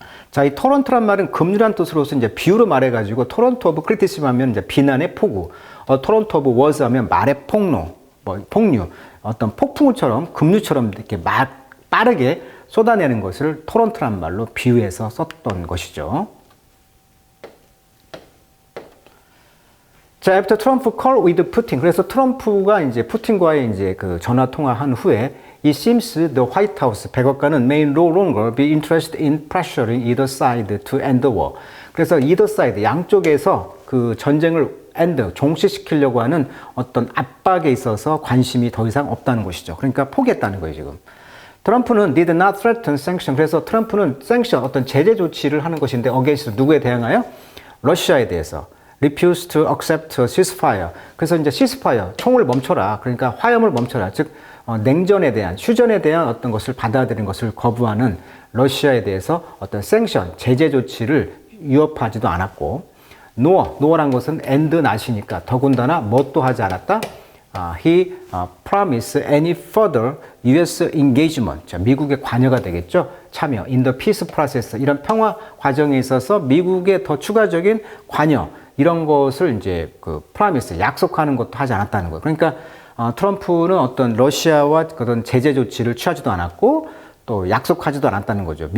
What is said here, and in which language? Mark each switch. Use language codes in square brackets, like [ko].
[ko] 자, 이 토론토란 말은 급류란 뜻으로서 이제 비유로 말해가지고 토론토 오브 크리티시즘 하면 이제 비난의 폭우, 토론토 오브 워즈 하면 말의 폭로, 폭류, 어떤 폭풍우처럼 급류처럼 이렇게 빠르게 쏟아내는 것을 토론토란 말로 비유해서 썼던 것이죠. [en] 자, after Trump call with Putin. [ko] 그래서 트럼프가 이제 푸틴과의 이제 그 전화 통화한 후에 [en] it seems the White House [ko] 백악관은 [en] may no longer be interested in pressuring either side to end the war. [ko] 그래서 [en] either side [ko] 양쪽에서 그 전쟁을 end 종식시키려고 하는 어떤 압박에 있어서 관심이 더 이상 없다는 것이죠. 그러니까 포기했다는 거예요, 지금. 트럼프는 [en] did not threaten sanction. [ko] 그래서 트럼프는 sanction 어떤 제재 조치를 하는 것인데 [en] against [ko] 누구에 대항하여? 러시아에 대해서. [en] refuse to accept a ceasefire. [ko] 그래서 이제 ceasefire, 총을 멈춰라. 그러니까 화염을 멈춰라. 즉 냉전에 대한, 휴전에 대한 어떤 것을 받아들이는 것을 거부하는 러시아에 대해서 어떤 sanction, 제재 조치를 위협하지도 않았고, no란 것은 and not이니까 더군다나 뭣도 하지 않았다. [en] He promised any further U.S. engagement. [ko] 자, 미국의 관여가 되겠죠. 참여. [en] In the peace process. [ko] 이런 평화 과정에 있어서 미국의 더 추가적인 관여. 이런 것을 이제 그 프라미스 약속하는 것도 하지 않았다는 거예요. 그러니까 트럼프는 어떤 러시아와 그런 제재 조치를 취하지도 않았고 또 약속하지도 않았다는 거죠.